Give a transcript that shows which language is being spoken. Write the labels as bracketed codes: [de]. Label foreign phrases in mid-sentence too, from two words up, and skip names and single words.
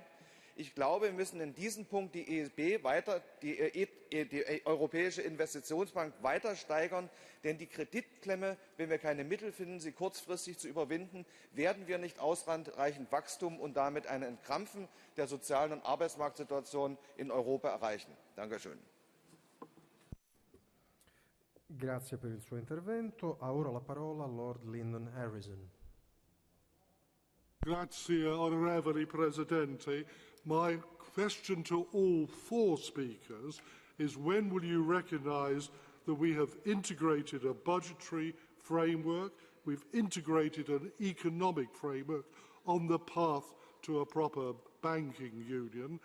[de] Ich glaube, wir müssen in diesem Punkt die EIB die Europäische Investitionsbank weiter steigern, denn die Kreditklemme, wenn wir keine Mittel finden, sie kurzfristig zu überwinden, werden wir nicht ausreichend Wachstum und damit ein Entkrampfen der sozialen und Arbeitsmarktsituation in Europa erreichen. Dankeschön. [it] Grazie per il suo intervento. Ha ora la parola Lord Lyndon Harrison. Grazie, onorevoli Presidente. [en] My question to all four speakers is when will you recognise that we have integrated a budgetary framework, we've integrated an economic framework on the path to a proper banking union?